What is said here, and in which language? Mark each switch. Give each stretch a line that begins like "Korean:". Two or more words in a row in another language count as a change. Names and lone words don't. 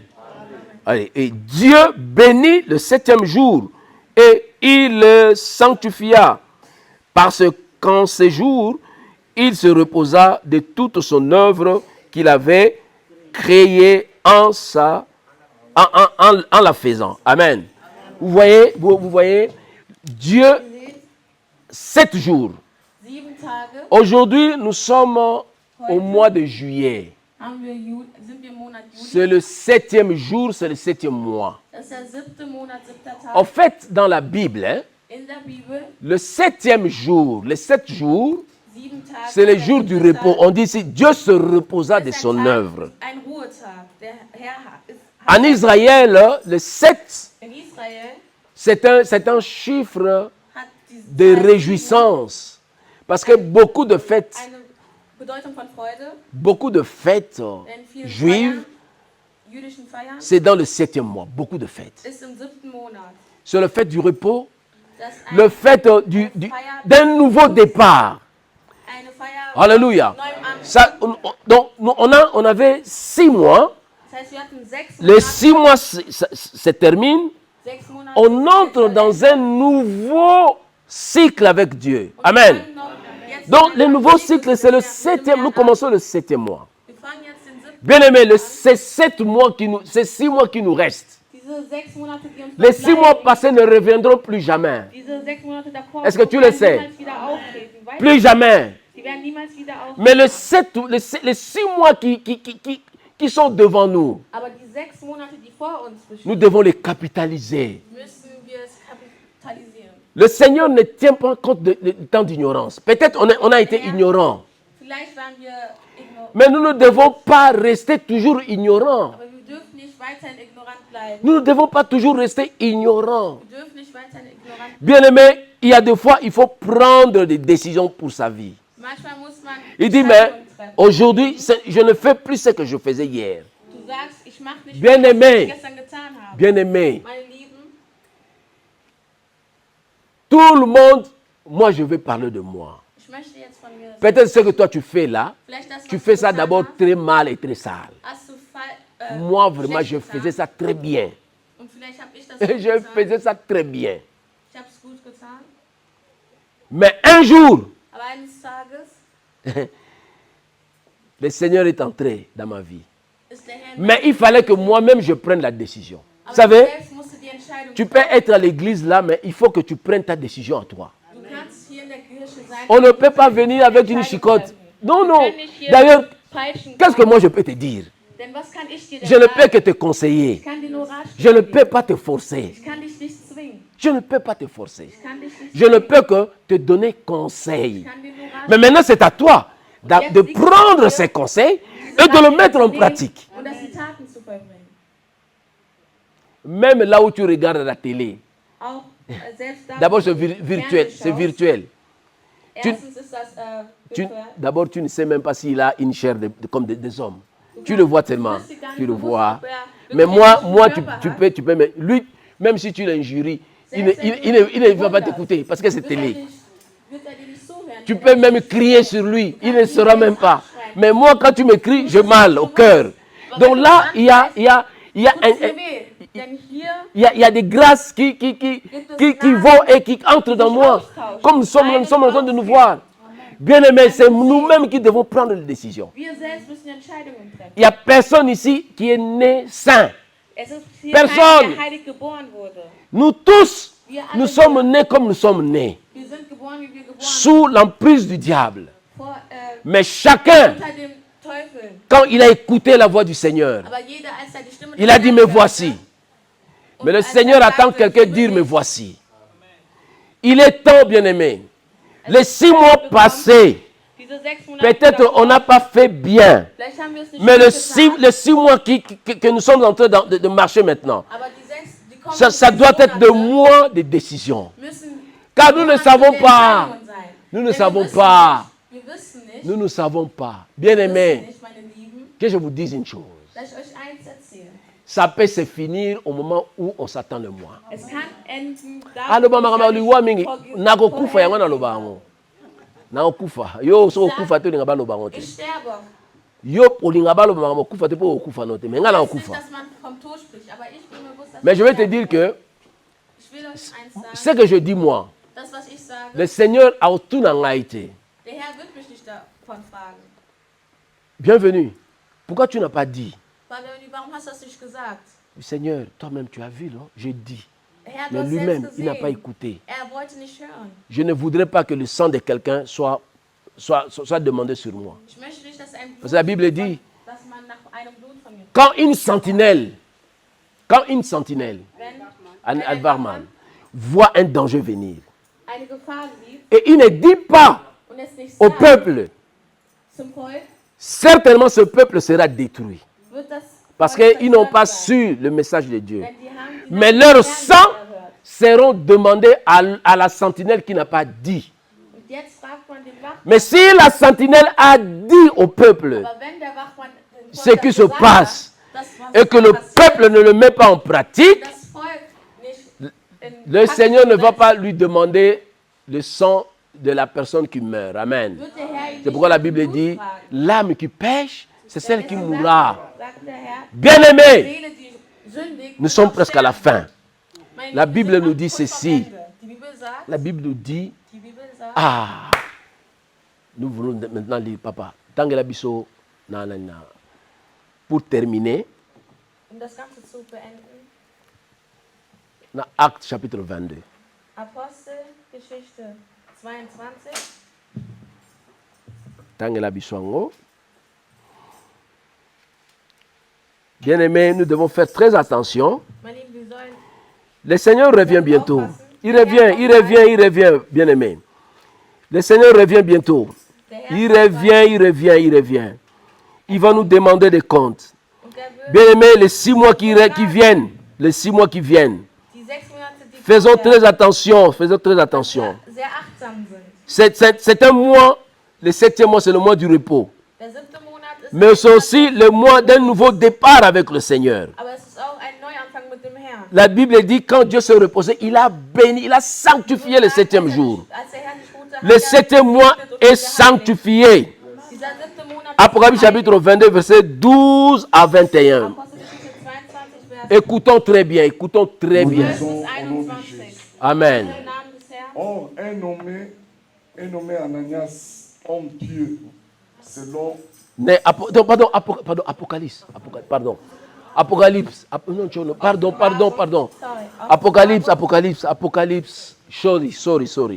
French: Allez, et Dieu bénit le 7e jour et il le sanctifia parce qu'en ce jour, il se reposa de toute son œuvre qu'il avait créée en la faisant. Amen. Vous voyez, Dieu, 7 jours.
German: 7 Tage
French: Aujourd'hui, nous sommes au mois de juillet.
German: sind wir im Monat Juli.
French: C'est le 7e jour, c'est le 7e mois.
German: Das ist der 7. Monat, 7.
French: En
German: Tag.
French: fait, dans la Bible, hein,
German: In der Bibel,
French: le 7e jour, les 7 jours,
German: 7 Tage.
French: c'est le
German: der
French: jour du
German: 7.
French: repos.
German: Tag,
French: On dit ici, Dieu se reposa de
German: ist
French: son
German: ein Tag,
French: œuvre.
German: Ein Ruhetag. Der Herr
French: En Israël, le 7,
German: in Israel
French: c'est un chiffre
German: hat die
French: de
German: Zahl
French: réjouissance. Parce que beaucoup de fêtes,
German: eine Bedeutung von Freude, denn viele juives, jüdischen Feiern,
French: c'est dans le 7e mois. Beaucoup de fêtes.
German: ist im 7. Monat.
French: C'est le fait du repos,
German: Das ist
French: le fait d'un nouveau départ.
German: eine Feier
French: Alléluia.
German: neuem Anfang.
French: Ça, donc, on avait 6 mois.
German: Das heißt, wir hatten 6
French: Les
German: Monate,
French: 6 mois se terminent.
German: 6 Monate
French: On entre dans un nouveau cycle avec Dieu. Amen. Donc, le nouveau cycle, c'est le 7e. Nous commençons le 7e mois.
German: Wir fangen jetzt den 7.
French: Bien aimé, c'est 6 mois qui nous restent.
German: Diese 6 Monate, die uns
French: Les 6 mois
German: bleiben,
French: passés ne reviendront plus jamais.
German: diese 6 Monate davor
French: Est-ce que tu le sais?
German: niemals wieder auftreten, weißt,
French: Plus jamais.
German: die werden niemals wieder aufhören.
French: Mais les 6 mois qui sont devant nous,
German: Aber die 6 Monate, die vor uns
French: nous
German: bestehen,
French: devons les capitaliser.
German: müssen wir es kapitalisieren.
French: Le Seigneur ne tient pas compte du temps d'ignorance. Peut-être on a été ignorant.
German: Vielleicht waren wir ignorant,
French: Mais nous ne devons pas rester toujours ignorants.
German: aber wir dürfen nicht weiterhin ignorant bleiben.
French: Nous ne devons pas toujours rester ignorants.
German: Wir dürfen nicht weiterhin ignorant bleiben.
French: Bien aimé, il y a des fois, il faut prendre des décisions pour sa vie.
German: Manchmal muss man
French: Il dit, mais
German: Entscheidungen treffen.
French: aujourd'hui, je ne fais plus ce que je faisais hier.
German: Du sagst, ich mache nicht
French: Bien
German: mehr, was
French: aimé.
German: ich gestern getan habe.
French: Bien aimé,
German: Meine Lieben,
French: tout le monde, moi je vais parler de moi.
German: ich möchte jetzt von mir sagen,
French: Peut-être ce que toi tu fais là,
German: vielleicht das,
French: tu
German: was
French: fais
German: du
French: ça
German: getan
French: d'abord
German: hast,
French: très mal et très sale.
German: hast du
French: Moi vraiment,
German: schlecht
French: je
German: getan.
French: faisais ça très bien.
German: Und vielleicht habe ich das gut
French: Je
German: getan.
French: faisais ça très bien.
German: Ich habe es gut getan.
French: Mais un jour,
German: Aber eines Tages
French: le Seigneur est entré dans ma vie.
German: ist der Herr
French: Mais il fallait que moi-même je prenne la décision. Vous
German: Aber
French: savez,
German: du selbst musst du die Entscheidung
French: tu peux
German: treffen.
French: être à l'église là, mais il faut que tu prennes ta décision à toi.
German: Du kannst hier in der Kirche sein.
French: On ne
German: aber
French: peut
German: du
French: pas
German: musst
French: venir avec une
German: Entscheidung
French: chicotte.
German: treffen.
French: Non,
German: Wir
French: non.
German: können nicht hier
French: D'ailleurs,
German: peitschen
French: qu'est-ce que
German: kommen.
French: moi je peux te dire?
German: Denn was kann ich dir denn
French: Je ne
German: sagen?
French: peux que te conseiller.
German: Ich kann dir nur Ratschläge
French: Je ne
German: geben.
French: peux pas te forcer.
German: Ich kann dich nicht zwingen.
French: Je ne peux pas te forcer.
German: Ich kann dich nicht
French: Je ne peux que te donner conseil.
German: Ich kann dir nur
French: Mais
German: Ratschläge
French: maintenant, c'est à toi de prendre ces conseils et de le mettre en pratique.
German: und das in Taten zu vollbringen.
French: Même là où tu regardes la télé.
German: Auch selbst da,
French: D'abord,
German: wo
French: c'est
German: du
French: virtuel. C'est
German: fernsehschaust.
French: virtuel.
German: Erstens ist das virtuell.
French: D'abord, tu ne sais même pas s'il a une chair comme des hommes. Tu le vois tellement.
German: wirst dir gar
French: Tu
German: nicht
French: le
German: bewusst,
French: vois.
German: ob er
French: Mais
German: wirklich
French: moi,
German: einen
French: moi
German: Körper
French: tu
German: hat.
French: peux. Mais lui, même si tu l'injuries, il
German: Selbst wenn du
French: ne va pas
German: bewunderst,
French: t'écouter parce que c'est
German: wird er
French: télé.
German: wird er dir nicht zuhören.
French: Tu peux même crier sur lui. Il ne saura même pas. Mais moi, quand tu me cries, j'ai mal au cœur. Donc là, il y a
German: Tut's dir weh. Denn hier
French: il y a des grâces qui vont et qui entrent dans moi. Comme nous sommes en train de nous voir. Bien aimé, c'est nous-mêmes qui devons prendre les décisions.
German: wir selbst müssen Entscheidungen treffen.
French: Il n'y a personne ici qui est né saint.
German: Es ist hier
French: Personne.
German: keiner, der heilig geboren wurde.
French: Nous tous, nous sommes nés comme nous sommes nés.
German: Wir sind geboren, wie wir geboren
French: Sous l'emprise du diable.
German: vor,
French: Mais chacun,
German: unter dem Teufel.
French: quand il a écouté la voix du Seigneur,
German: Aber jeder, als er die Stimme
French: il
German: des
French: a dit,
German: Herrn
French: me
German: hörte,
French: voici.
German: und
French: Mais le
German: als er
French: Seigneur attend
German: sagte,
French: quelqu'un
German: "Hier bin
French: dire, me
German: ich",
French: voici. Il est temps, bien-aimé. Les 6 mois passés,
German: diese 6 Monate
French: peut-être
German: davor,
French: on n'a pas fait bien.
German: vielleicht haben wir es nicht
French: Mais
German: gut getan,
French: les 6 mois que nous sommes en train de marcher maintenant,
German: aber die kommenden
French: ça
German: 6
French: doit être de
German: Monate
French: mois de décision.
German: müssen
French: Car nous ne
German: Monate
French: savons
German: der
French: pas.
German: Entscheidungen sein.
French: Nous ne
German: Denn wir
French: savons
German: wissen
French: pas.
German: nicht, wir wissen nicht,
French: Nous ne savons pas.
German: wir wissen
French: Bien-aimé,
German: nicht, meine Lieben,
French: que je vous dise une chose.
German: dass ich euch eins erzähle.
French: Ça peut se finir au moment où on s'attend le moins.
German: Es kann enden
Lingala: aloba makambo liwa mingi
German: vorher-
Lingala: nakokufa yango naloba yango nakokufa yo so okufa te olinga baloba yango te
German: Ich sterbe.
Lingala: yo olinga baloba makambo okufa te mpo okufa no te me ngai
German: Ich weiß nicht,
Lingala: nakokufa.
German: dass man vom Tod spricht, aber ich bin mir bewusst, dass
French: Mais je vais te
German: sterbe.
French: dire que
German: Ich will euch eins sagen,
French: ce que je dis moi,
German: das, was ich sage,
French: le Seigneur a autour
Lingala: na ngai te.
German: der Herr wird mich nicht davon fragen.
French: Bienvenue. Pourquoi tu n'as pas dit?
German: Fabiani, warum hast du das nicht gesagt?
French: Seigneur, toi-même tu as vu, non? J'ai dit.
German: Herr, du
French: Mais
German: hast
French: lui-même,
German: selbst
French: il n'a pas
German: gesehen.
French: écouté.
German: Er wollte nicht hören.
French: Je ne voudrais pas que le sang de quelqu'un soit demandé sur moi.
German: Ich möchte nicht, dass ein Blut,
French: Parce que la Bible dit,
German: dass man nach einem Blut von mir
French: quand une sentinelle,
German: wenn
French: un barman, voit un danger venir,
German: eine Gefahr sieht
French: et il ne dit pas
German: und es nicht
French: au
German: sagt
French: peuple,
German: zum Volk,
French: certainement ce peuple sera détruit.
German: wird das
French: Parce
German: Volk
French: qu'ils n'ont pas
German: zerstört sein.
French: su le message de Dieu.
German: Denn die haben die
French: Mais
German: Nachricht
French: leur
German: des Herrn
French: sang
German: nicht erhört.
French: seront demandés à la sentinelle qui n'a pas dit.
German: Und jetzt fragt man den Wachmann,
French: Mais si la sentinelle a dit au peuple
German: aber wenn der Wachmann dem
French: ce
German: Volk
French: qui
German: das
French: se
German: gesagt
French: passe
German: hat, das, was
French: et que le
German: passiert,
French: peuple ne le met pas en pratique,
German: das Volk nicht in
French: le
German: Praxis
French: Seigneur ne va
German: setzt,
French: pas lui demander le sang de la personne qui meurt. Amen.
German: wird der Herr ihn
French: C'est pourquoi la
German: nicht nach dem
French: Bible
German: Blut
French: dit,
German: fragen.
French: l'âme qui pêche, c'est celle qui
German: Deswegen
French: mourra.
German: sagt der Herr,
French: Bien-aimés,
German: Seele, die sündigt,
French: nous sommes
German: wird
French: presque à la
German: sterben.
French: fin.
German: Meine
French: La
German: Lieben,
French: Bible
German: wir sind
French: nous
German: am
French: dit
German: kurz
French: ceci.
German: vorm Ende. Die Bibel sagt,
French: La Bible nous dit,
German: die
French: ah, nous voulons maintenant lire, papa.
Lingala: Tangela biso na.
French: Pour terminer,
German: um das Ganze zu beenden,
French: dans Actes chapitre 22.
German: Apostelgeschichte 22,
Lingala: Tangela Biswango.
French: Bien-aimés, nous devons faire très attention.
German: Meine Lieben, wir sollen
French: Le Seigneur revient bientôt. Il revient, bien-aimés. Le Seigneur revient bientôt. Il revient. Il va nous demander des comptes.
German: und er wird
French: Bien-aimés, les 6 mois qui viennent,
German: die 6 Monate, die
French: faisons
German: kommen,
French: très attention,
German: dass wir sehr achtsam sind.
French: C'est un mois, le 7e mois, c'est le mois du repos.
German: Der 7. Monat ist
French: Mais c'est aussi le mois d'un nouveau départ avec le Seigneur.
German: aber es ist auch ein Neuanfang mit dem Herrn.
French: La Bible dit, quand Dieu s'est reposé, il a béni, il a sanctifié le 7e jour.
German: Als der Herr sich ruhte, hat
French: Le
German: er
French: 7e mois
German: gesegnet und
French: est
German: geheiligt.
French: sanctifié.
German: Dieser 7. Monat ist
French: Apocalypse
German: geheiligt.
French: chapitre 22, verset 12 à 21.
German: Apostelgeschichte 22, Vers
French: Écoutons très bien, écoutons très
German: 12
French: bien.
German: bis
French: Au nom de
German: 21.
French: Jésus. Amen.
German: Im Namen des Herrn.
French: Or, un nommé Ananias, homme pieux, selon Pardon, Apocalypse. Apocalypse. Pardon.
English: Sorry.
French: Apocalypse.
English: Sorry.